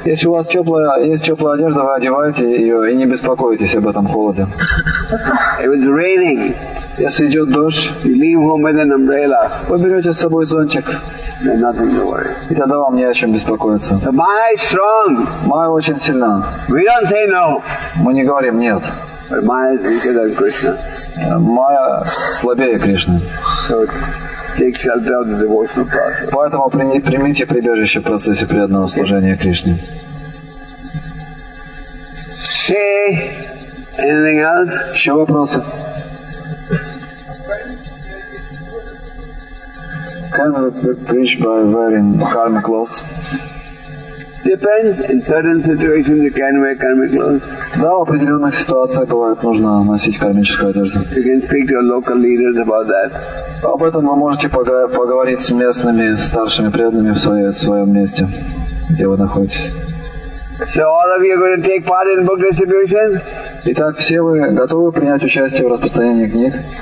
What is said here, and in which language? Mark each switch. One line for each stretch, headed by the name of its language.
Russian: Если у вас есть теплая одежда, вы одеваете ее и не беспокойтесь об этом холоде.
English: If it's raining,
Russian: Если идет дождь,
English: you leave home with an umbrella.
Russian: вы берете с собой зонтик,
English: There's nothing to worry.
Russian: и тогда вам не о чем беспокоиться.
English: The Maya is strong.
Russian: Майя очень сильна.
English: We don't say no.
Russian: Мы не говорим «нет».
English: But Maya is weaker than Krishna.
Russian: Майя слабее Кришны.
English: So take shelter of the devotional process.
Russian: Поэтому примите прибежище в процессе преданного служения Кришне.
English: Okay. Anything else?
Russian: Еще вопросы?
English: Can we preach by wearing karmic clothes? Depends. In certain situations you can wear karmic clothes.
Russian: Да, в определенных ситуациях бывает нужно носить кармическую одежду.
English: You can speak to your local leaders about that.
Russian: Об этом вы можете поговорить с местными старшими преданными в своем месте, где вы находитесь.
English: So all of you are going to take part in book distribution?
Russian: Итак, все вы готовы принять участие в распространении книг?